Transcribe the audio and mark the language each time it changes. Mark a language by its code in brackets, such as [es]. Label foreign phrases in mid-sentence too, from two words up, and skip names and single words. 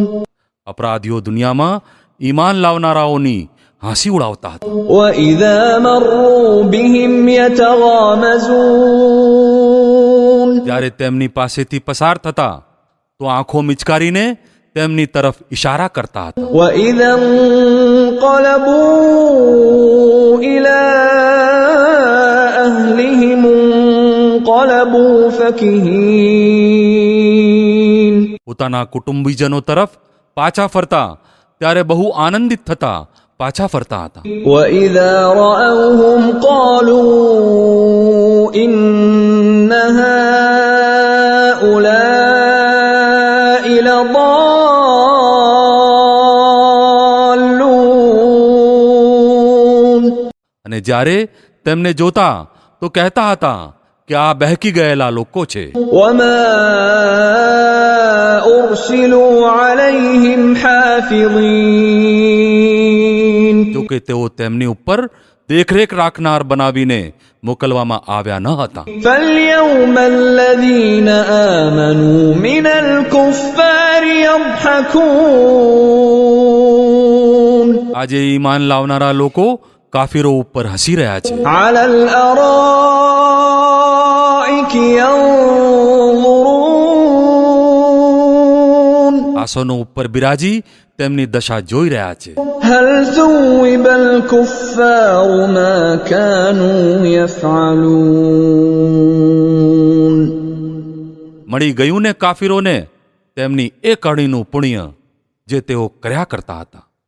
[gu] અપરાધીઓ દુનિયામાં ઈમાન લાવનારાઓની હાંસી ઉડાવતા હતા. [ar] وإذا مروا بهم يتغامزون [gu] જ્યારે તેમની પાસેથી પસાર થતા તો આંખો મિચકારીને તેમની તરફ ઇશારા કરતા હતા. [ar] وإذا انقلبوا إلى أهلهم انقلبوا فكهين [gu] પોતાના કુટુંબીજનો તરફ પાછા ફરતા ત્યારે બહુ આનંદિત થતા પાછા ફરતા હતા. [ar] وإذا رأوهم قالوا إن هؤلاء لضالون [gu] અને જ્યારે તેમને જોતા તો કહેતા હતા કે આ બહેકી ગયેલા લોકો છે. [ar] وما أرسلوا عليهم حافظين [gu] જો કે તેઓ તેમની ઉપર દેખરેખ રાખનાર બનાવીને મોકલવામાં આવ્યા ન હતા. [ar] فاليوم الذين آمنوا من الكفار يضحكون [gu] આજે ઈમાન લાવનારા લોકો કાફીરો ઉપર હસી રહ્યા છે. [ar] على الأرائك ينظرون [gu] આસનો ઉપર બિરાજી તેમની દશા જોઈ રહ્યા છે. [ar] هل ثوب الكفار ما كانوا يفعلون [gu] મળી ગયું ને કાફીરોને તેમની એ કડીનું પુણ્ય જે તેઓ કર્યા કરતા હતા.